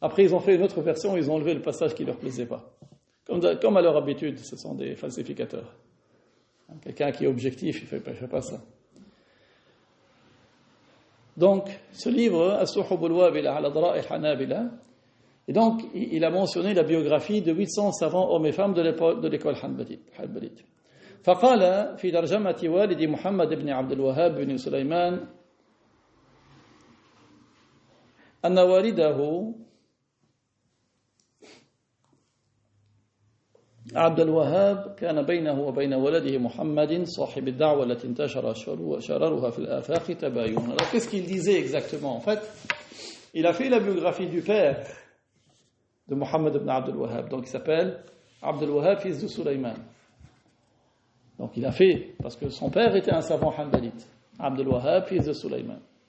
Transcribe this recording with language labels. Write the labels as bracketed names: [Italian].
[French] Après, ils ont fait une autre version, ils ont enlevé le passage qui ne leur plaisait pas. Comme à leur habitude, ce sont des falsificateurs. Quelqu'un qui est objectif, il ne fait pas ça. Donc, ce livre, As-Suhub al-Wabila ala Dara'ih al-Hanabila, et donc, il a mentionné la biographie de 800 savants hommes et femmes de l'école hanbalite. [Arabic] فقال في ترجمة والد محمد بن عبد الوهاب بن سليمان أن والده عبد الوهاب كان بينه وبين ولده محمد صاحب الدعوة التي انتشر شررها في الآفاق تباين. [French] Alors qu'est-ce qu'il disait exactement? En fait, il a fait la biographie du père de Mohammed ibn Abdul Wahhab. Donc il s'appelle Abdul Wahhab, fils de Sulaiman. Donc il a fait, parce que son père était un savant hanbalite, Abdul Wahhab, fils de Sulaiman.